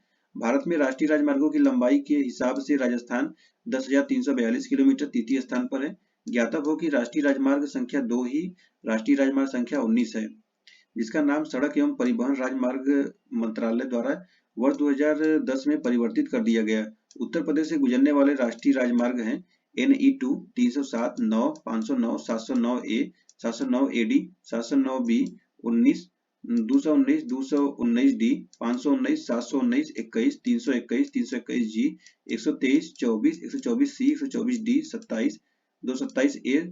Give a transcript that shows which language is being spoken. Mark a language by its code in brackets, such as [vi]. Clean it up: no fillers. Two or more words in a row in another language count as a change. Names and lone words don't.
[hi] भारत में राष्ट्रीय राजमार्गों की लंबाई के हिसाब से राजस्थान 10,342 किलोमीटर तृतीय स्थान पर है। ज्ञातव्य हो कि राष्ट्रीय राजमार्ग संख्या 2 ही राष्ट्रीय राजमार्ग संख्या 19 है, जिसका नाम सड़क एवं परिवहन राजमार्ग मंत्रालय द्वारा वर्ष 2010 में परिवर्तित कर दिया गया। उत्तर प्रदेश से गुजरने वाले राष्ट्रीय राजमार्ग हैं NE2 307, 9, 509, 709A, 709AD, 709B, 19, 219, 219D, 519, 719, 21, 321, 321G, 123, 24, 124C, 124D, 27, 227A,